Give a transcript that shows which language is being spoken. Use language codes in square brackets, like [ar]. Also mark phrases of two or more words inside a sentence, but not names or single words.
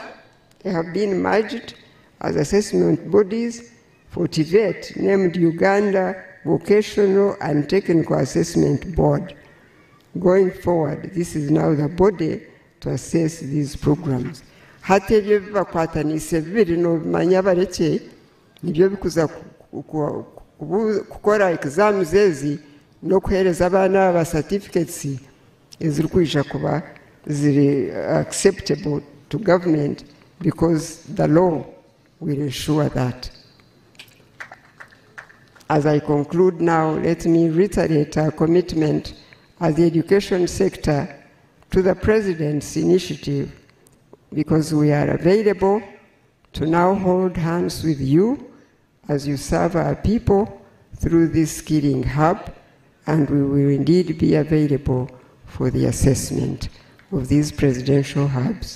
[en] They have been merged as assessment bodies for TVET, named Uganda Vocational and Technical Assessment Board. Going forward, this is now the body to assess these programs. [nyn] Hati ebyo bibakwatanise bibiri n'obimanya bareke nibyo bikuza kukora exams ezi n'okuhereza abaana aba certificates eziri kwija kuba ziri [en] acceptable to government, because the law will ensure that. As I conclude now, let me reiterate our commitment as the education sector to the President's initiative, because we are available to now hold hands with you as you serve our people through this skilling hub, and we will indeed be available for the assessment of these presidential hubs.